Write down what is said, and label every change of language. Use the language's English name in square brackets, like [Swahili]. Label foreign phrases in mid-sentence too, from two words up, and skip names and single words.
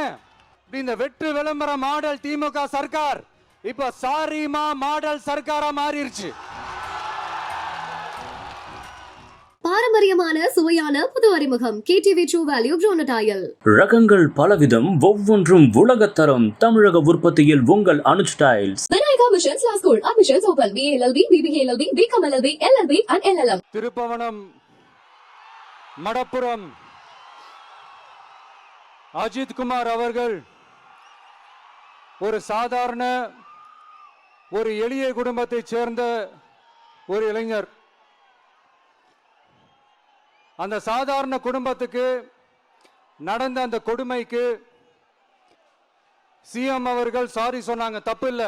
[Tamil] இந்த வெற்று விளம்பர மாடல் திமுக சர்க்கார் இப்ப சாரிமா மாடல் சர்க்காரா மாறிடுச்சு. பாரம்பரியமான சுவையான புது அறிமுகம் KTV True Value Bronadile. ரகங்கள் பலவிதம், ஒவ்வொன்றும் உலகத்தரம். தமிழக உற்பத்தியில் உங்கள் அனுஜ் டைல்ஸ். [English] Vinayaka Missions Law School. Admissions open. BA LLB, BBA LLB, BCom LLB, LLB and LLM. [Tamil] திருப்பவனம், மடப்புரம் அஜித் குமார் அவர்கள் ஒரு சாதாரண ஒரு எளிய குடும்பத்தைச் சேர்ந்த ஒரு இளைஞர். அந்த சாதாரண குடும்பத்துக்கு நடந்த அந்த கொடுமைக்கு சிஎம் அவர்கள் சாரி சொன்னாங்க, தப்பு இல்லை.